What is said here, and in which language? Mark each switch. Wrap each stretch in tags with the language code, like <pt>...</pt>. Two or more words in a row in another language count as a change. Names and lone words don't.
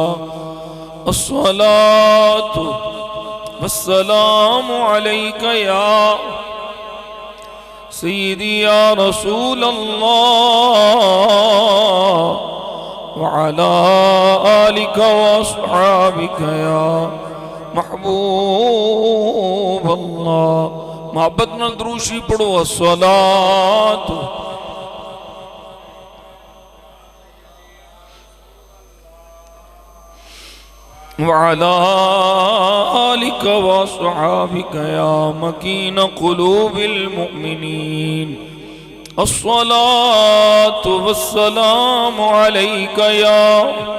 <ar>الصلاة والسلام عليك يا سيدي يا رسول الله وعلى آلك وأصحابك يا محبوب الله</ar> <pa>محبت نال دروشی پڑھو</pa> <ar>الصلاة وعلى آلك وأصحابك يا مكين قلوب المؤمنين الصلاة والسلام عليك يا</ar>